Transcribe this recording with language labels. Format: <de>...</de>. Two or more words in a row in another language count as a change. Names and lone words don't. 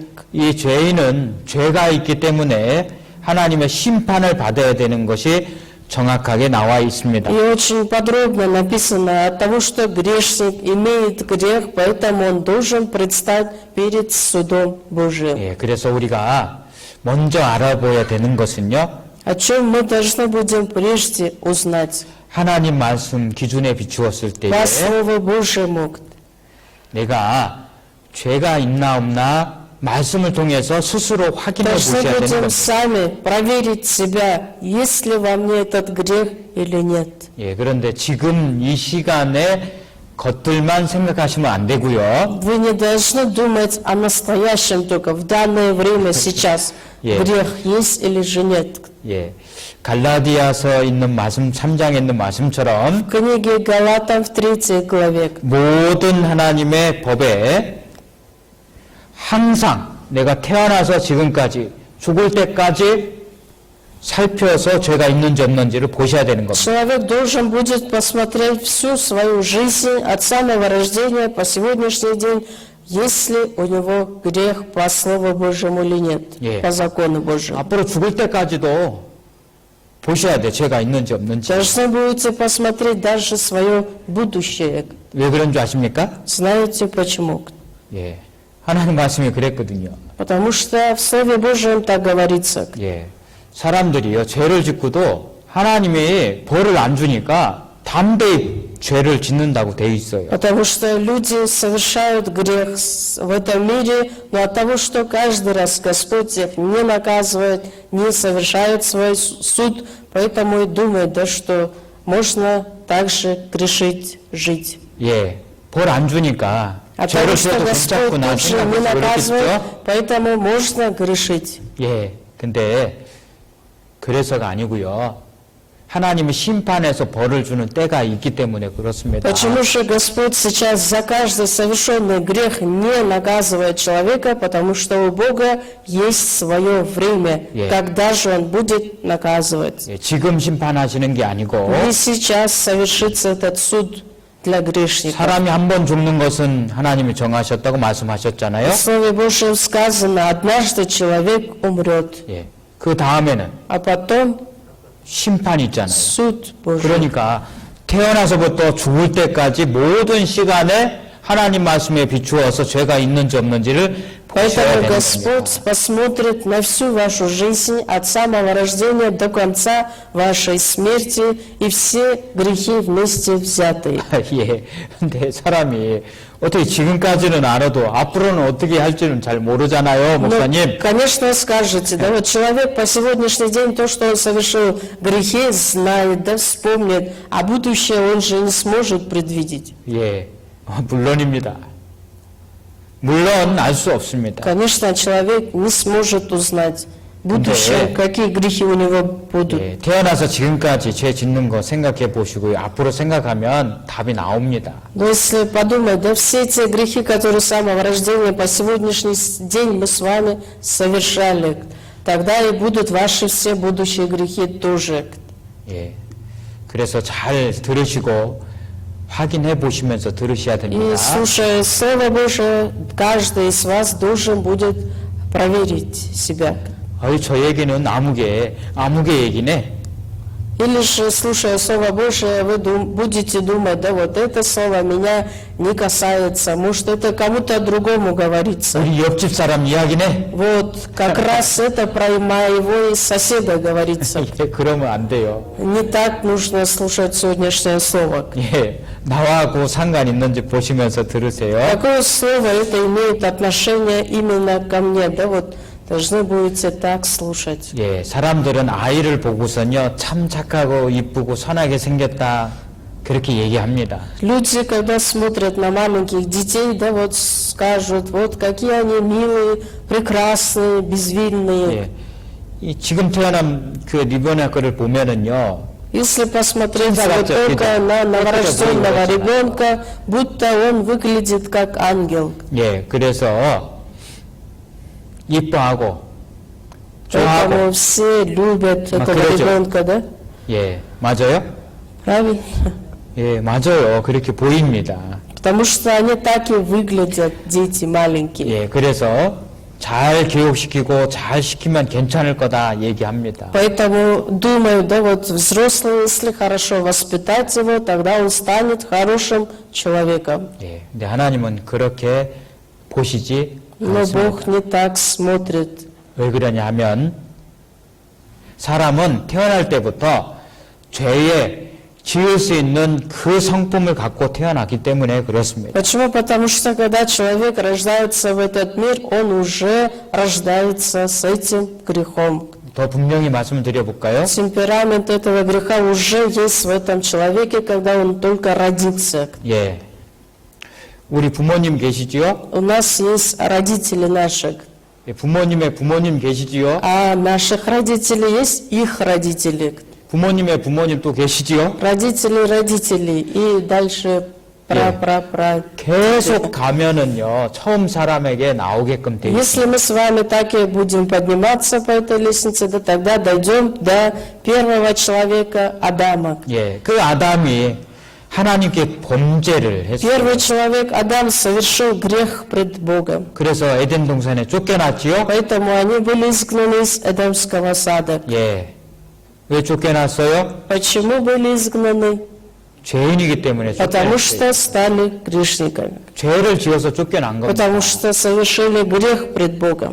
<ko>이 죄인은 죄가 있기 때문에 하나님의 심판을 받아야 되는 것이 정확하게 나와 있습니다.</ko> <ru>И очень подробно написано от того, что грешник имеет грех, поэтому он должен предстать перед судом Божьим.</ru> <ko>예, 그래서 우리가 먼저 알아보아야 되는 것은요.</ko> <ru>О чем мы должны будем прежде узнать?</ru> <ko>하나님 말씀 기준에 비추었을 때에</ko> <ru>По Слову Божьему.</ru> <ko>내가 죄가 있나 없나 말씀을 통해서 스스로 확인해</ko> <ru>Должны</ru> <ko>보셔야 되는</ko> <ru>будем</ru> <ko>겁니다.</ko> <ru>сами проверить себя, есть ли во мне этот грех или нет.</ru> <ko>예, 그런데 지금 이 시간에 것들만 생각하시면 안 되고요.</ko> <ru>Вы не должны думать о настоящем только в данное время, сейчас. Yeah. Грех есть или же нет.</ru> <ko>예, 갈라디아서 있는 말씀 3장에 있는 말씀처럼</ko> <ru>В книге Галатам в 3 главе.</ru> <ko>모든 하나님의 법에 항상 내가 태어나서 지금까지 죽을 때까지 살펴서 죄가 있는지 없는지를 보셔야 되는 겁니다.</ko> <ru>Человек должен будет посмотреть всю свою жизнь от самого рождения по сегодняшний день, есть ли у него грех по Слову Божьему или нет, Yeah. по закону Божьему.</ru> <ko>앞으로 죽을 때까지도 보셔야 돼. 죄가 있는지 없는지.</ko> <ru>Должны будете посмотреть даже свое будущее.</ru> <ko>왜 그런 줄 아십니까?</ko> <ru>Знаете почему?</ru> <ko>예, 하나님 말씀이 그랬거든요.</ko> <ru>Потому что в Слове Божьем так говорится.</ru> <ko>예, 사람들이요 죄를 짓고도 하나님이 벌을 안 주니까 담대히 죄를 짓는다고 돼 있어요.</ko> <ru>Потому что люди совершают грех в этом мире, но от того, что каждый раз Господь их не наказывает, не совершает свой суд, поэтому и думают, да, что можно также грешить, жить.</ru> <ko>예, 벌 안 주니까</ko> <ru>От</ru> <ko>죄를</ko> <ru>того, что</ru> <ko>지어도</ko> <ru>Господь</ru> <ko>괜찮구나</ko> <ru>тут же не</ru> <ko>생각해서</ko> <ru>наказывает,</ru> <ko>그렇겠죠.</ko> <ru>поэтому можно грешить.</ru> <ko>예, 근데 그래서가 아니고요. 하나님이 심판해서 벌을 주는 때가 있기 때문에 그렇습니다.</ko> <ru>Почему же Господь сейчас за каждый совершенный грех не наказывает человека? Потому что у Бога есть свое время, Yeah. когда же Он будет наказывать.</ru> <ko>예, 지금 심판하시는 게 아니고</ko> <ru>Не сейчас совершится этот суд для грешника.</ru> <ko>사람이 한 번 죽는 것은 하나님이 정하셨다고 말씀하셨잖아요.</ko> <ru>В Слове Божьем сказано, однажды человек умрет,</ru> <ko>예, 그 다음에는</ko> <ru>а потом</ru> <ko>심판이 있잖아요.</ko> <ru>суд Божий.</ru> <ko>그러니까 태어나서부터 죽을 때까지 모든 시간에 하나님 말씀에 비추어서 죄가 있는지 없는지를 보셔야</ko> <ru>Поэтому</ru> <ko>되는 겁니다.</ko> <ru>Господь посмотрит на всю вашу жизнь от самого рождения до конца вашей смерти и все грехи вместе взятые.</ru> <ko>예, 근데 사람이 어떻게 지금까지는 알아도 앞으로는 어떻게 할지는 잘 모르잖아요,</ko> <ru>Ну,</ru> <ko>목사님.</ko> <ru>конечно, скажете, да, вот человек по сегодняшний день то, что он совершил грехи, знает, да, вспомнит, а будущее он же не сможет предвидеть.</ru> <ko>예, 물론입니다. 물론 알 수 없습니다.</ko> <ru>Конечно, человек не сможет узнать в будущем, какие грехи у него будут.</ru> <ko>예, 태어나서 지금까지 죄 짓는 거 생각해 보시고요. 앞으로 생각하면 답이 나옵니다.</ko> <ru>Но если подумать, да, все те грехи, которые с самого рождения по сегодняшний день мы с вами совершали, тогда и будут ваши все будущие грехи тоже.</ru> <ko>예, 그래서 잘 들으시고 확인해 보시면서 들으셔야</ko> <ru>И</ru> <ko>됩니다.</ko> <ru>слушая Слово Божие, каждый из вас должен будет проверить себя.</ru> <ko>저 얘기는 아무개 얘기네.</ko> <ru>Или же, слушая Слово Божие, вы будете думать, да, вот это слово меня не касается, может, это кому-то другому говорится.</ru> <ko>우리 옆집 사람 이야기네.</ko> <ru>Вот, как раз это про моего соседа говорится.</ru> <ko>예, 그러면 안 돼요.</ko> <ru>Не так нужно слушать сегодняшнее слово.</ru> <ko>예, 나하고 상관 있는지 보시면서 들으세요.</ko> <ru>Какое слово это имеет отношение именно ко мне, да, вот, должны будете так слушать.</ru> <ko>예, 사람들은 아이를 보고선요, 참 착하고 이쁘고 선하게 생겼다, 그렇게 얘기합니다.</ko> <ru>Люди, когда смотрят на маленьких детей, да, вот скажут, вот какие они милые, прекрасные, безвинные.</ru> <ko>예, 이 지금 태어난 그 리버나 거를 보면은요,</ko> <ru>Если посмотреть Да, вот да, только да. на новорожденного Да. ребенка, будто он выглядит как ангел.</ru> <ko>예, 그래서 이뻐하고 좋아하고,</ko> <ru>Поэтому все любят этого</ru> <ko>그러죠.</ko> <ru>ребенка, да?</ru> <ko>예, 맞아요?</ko> <ru>Правильно?</ru> <ko>예, 맞아요. 그렇게 보입니다.</ko> <ru>Потому что они так и выглядят, дети маленькие.</ru> <ko>예, 그래서 잘 교육시키고 잘 시키면 괜찮을 거다 얘기합니다.</ko> <ru>Поэтому думаю, да, вот взрослый, если хорошо воспитать его, тогда он станет хорошим человеком.</ru> <ko>예, 근데 하나님은 그렇게 보시지</ko> <ru>Но</ru> <ko>않습니다.</ko> <ru>Бог не так смотрит.</ru> <ko>왜 그러냐 하면 사람은 태어날 때부터 죄에 지을 수 있는 그 성품을 갖고 태어났기 때문에 그렇습니다.</ko> <ru>Почему? Потому что когда человек рождается в этот мир, он уже рождается с этим грехом.</ru> <ko>더 분명히 말씀을 드려볼까요?</ko> <ru>Темперамент этого греха уже есть в этом человеке, когда он только родится.</ru> <ko>예, 우리 부모님 계시지요?</ko> <ru>У нас есть родители наших,</ru> <ko>예, 부모님의 부모님 계시지요?</ko> <ru>а наших родителей есть их родители.</ru> <ko>부모님의 부모님 또 계시지요?</ko> <ru>Родители родителей и дальше пра-пра-пра.</ru> <ko>계속 가면은요, 처음 사람에게 나오게끔 돼 있습니다.</ko> <ru>Если мы с вами так и будем подниматься по этой лестнице, да, тогда дойдем до первого человека Адама.</ru> <ko>예, 그 아담이 하나님께 범죄를 했어요.</ko> <ru>Первый человек Адам совершил грех пред Богом.</ru> <ko>그래서 에덴 동산에 쫓겨났지요?</ko> <ru>Поэтому они были изгнаны из Эдемского сада.</ru> <ko>예. 왜 쫓겨났어요?</ko> <ru>Почему были изгнаны?</ru> <ko>죄인이기 때문에</ko> <ru>Потому</ru> <ko>쫓겨났어요.</ko> <ru>что стали грешниками.</ru> <ko>죄를 지어서 쫓겨난 겁니다.</ko> <ru>Потому что совершили грех пред Богом.</ru>